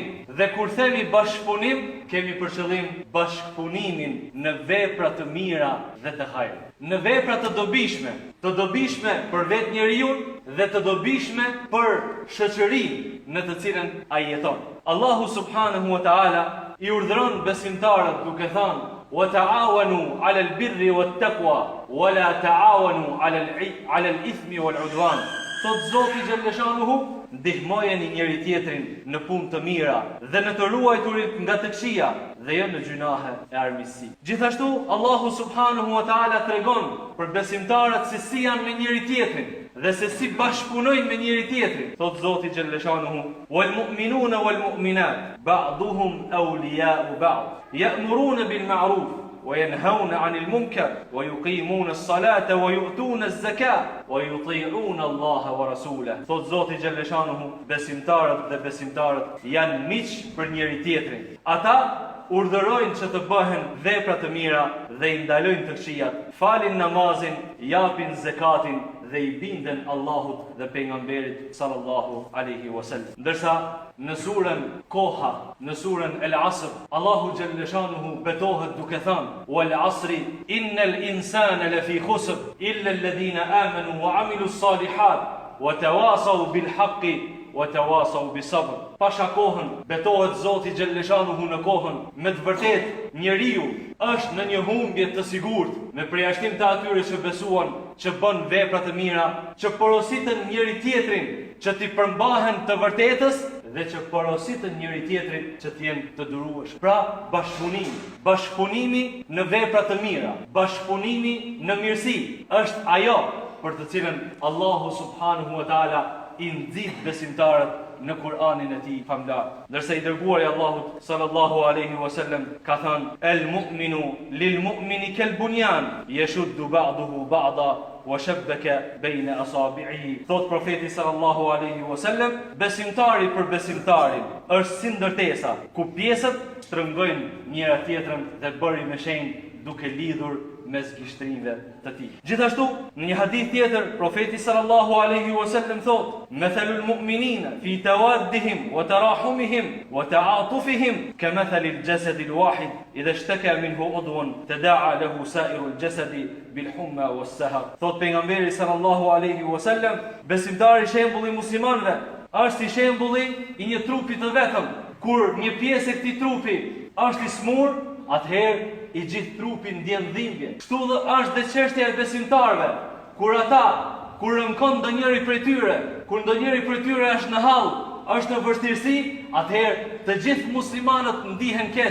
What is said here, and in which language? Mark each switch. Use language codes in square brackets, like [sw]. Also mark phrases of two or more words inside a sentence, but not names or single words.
[sq] Dhe kur themi bashkëpunim, kemi për qëllim bashkëpunimin në vepra të mira dhe të hajër. Në vepra të dobishme për vetë njeriu dhe të dobishme për shoqërinë në të cilën ai jeton. Allahu [ar] سبحانه وتعالى [sq] I urdhëron besimtarët duke thënë: [ar] "وتعاونوا على البر والتقوى ولا تعاونوا على الإثم والعدوان." [sq] Thot Zoti xhalleshanuhu, ndihmojeni njëri tjetrin në punë të mira dhe në të ruajturit nga të këqija dhe jo në gjunahe e armiqësi. Gjithashtu Allahu [ar] سبحانه وتعالى [sq] tregon për besimtarët se si janë me njëri tjetrin dhe se si bashkëpunojnë me njëri tjetrin. Thot Zoti xhalleshanuhu: [ar] "والمؤمنون والمؤمنات بعضهم أولياء بعض يأمرون بالمعروف وينهون عن المنكر ويقيمون الصلاة ويؤتون الزكاة ويطيعون الله ورسوله." [sq] Thot Zoti xhalleshanuhu, besimtarët dhe besimtarët janë miq për njëri tjetrin. Ata urdhërojnë që të bëhen vepra të mira dhe I ndalojnë të këqijat, falin namazin, japin zekatin dhe I binden Allahut dhe pejgamberit [ar] صلى الله عليه وسلم. [sq] Ndërsa në surën Koha, në surën El Asr, Allahu xhalleshanuhu betohet duke thënë: [ar] "والعصر إن الإنسان لفي خسر إلا الذين آمنوا وعملوا الصالحات وتواصوا بالحق وتواصوا بالصبر." [sq] Pasha kohën betohet Zoti xhalleshanuhu në kohën me të vërtet njeriu është në një humbje të sigurt, me përjashtim të atyre që besuan, që bën vepra të mira, që porositën njëri tjetrin që t'i përmbahen të vërtetës dhe që porositën njëri tjetrin që t'jenë të durueshëm. Pra, bashkëpunimi në vepra të mira, bashkëpunimi në mirësi është ajo për të cilën Allahu [ar] سبحانه وتعالى [sq] I nxit besimtarët në Kur'anin e Tij famlar. Ndërsa I dërguari Allahut [ar] صلى الله عليه وسلم [sq] ka thënë: [ar] "المؤمن للمؤمن كالبنيان يشد بعضه بعضا وشبك بين أصابعه." [sq] Thot profeti [ar] صلى الله عليه وسلم, [sq] besimtari për besimtarin është si ndërtesa ku pjesët shtrëngojnë njëra tjetrën dhe bëri me shenjë duke lidhur mes gishtrinjve të tij. Gjithashtu, në një hadith tjetër, profeti [ar] صلى الله عليه وسلم thot: "مثل المؤمنين في توادهم وتراحمهم وتعاطفهم كمثل الجسد الواحد إذا اشتكى منه عضو تداعى له سائر الجسد بالحمى والسهر." [sq] Thot pejgamberi [ar] صلى الله عليه وسلم, [sq] besimtari shembulli muslimanëve është si shembulli I një trupi të vetëm. Kur një pjesë e këtij trupi është I smur, atëherë I gjithë trupi ndjen dhimbje. Kështu dhe është dhe çështja e besimtarëve. Kur rënkon ndonjëri prej tyre, kur ndonjëri prej tyre është në hall, është në vështirësi, atëherë të gjithë muslimanët ndihen keq.